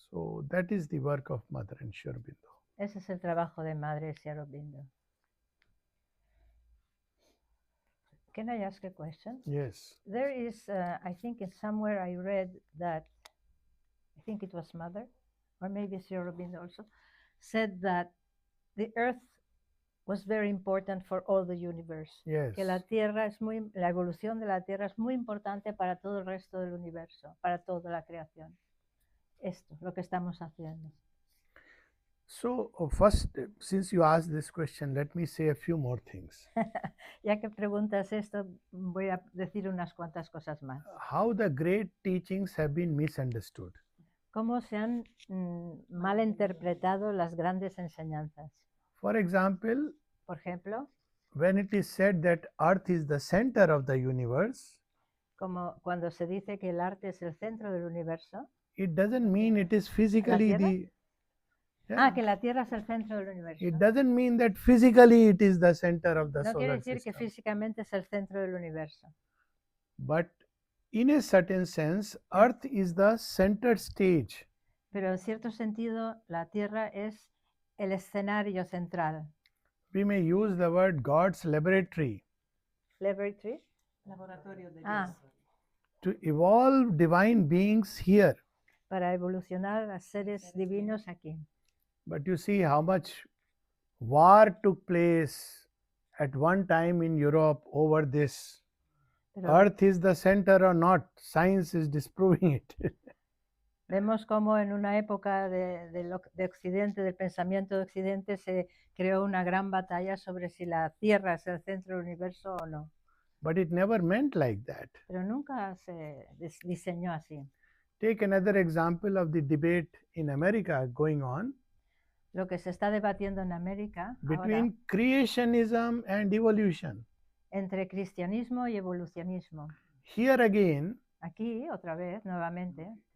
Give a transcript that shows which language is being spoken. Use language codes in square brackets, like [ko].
[en] So that is the work of Mother and Sri Aurobindo. [es] Ese es el trabajo de Madre y Sri Aurobindo. [en] Can I ask a question? Yes. There is, I think in somewhere I read that, I think it was Mother, or maybe Sri Aurobindo also, said that the earth was very important for all the universe. Yes. [es] Que la evolución de la Tierra es muy importante para todo el resto del universo, para toda la creación. Esto, lo que estamos haciendo. [en] So first, since you asked this question, let me say a few more things. [es] Ya que preguntas esto, voy a decir unas cuantas cosas más. [en] How the great teachings have been misunderstood. [es] Cómo se han mal interpretado las grandes enseñanzas. [en] For example, [es] Por ejemplo, [en] when it is said that earth is the center of the universe, [es] como cuando se dice que el arte es el centro del universo. [en] it doesn't mean it is physically [es] ¿La [en] the [es] que la Tierra es el centro del universo. [en] it doesn't mean that physically it is the center of the [es] No quiere [en] solar [es] decir que [en] system. [es] físicamente es el centro del universo. [en] But in a certain sense, earth is the center stage. [es] Pero en cierto sentido, la Tierra es el escenario central. [en] We may use the word God's laboratory Laboratory. [es] Laboratorio de Ah. Dios. [en] to evolve divine beings here. [es] Para evolucionar a seres divinos aquí. [en] But you see how much war took place at one time in Europe over this. [es] Pero [en] Earth is the center or not, science is disproving it. [es] vemos cómo en una época de Occidente, del pensamiento de Occidente, se creó una gran batalla sobre si la Tierra es el centro del universo o no. [en] But it never meant like that. [es] Pero nunca se diseñó así. [en] Take another example of the debate in America going on [es] Lo que se está debatiendo en América ahora, [en] between creationism and evolution. [es] entre cristianismo y evolucionismo. [en] Here again, [es] Aquí, otra vez, nuevamente,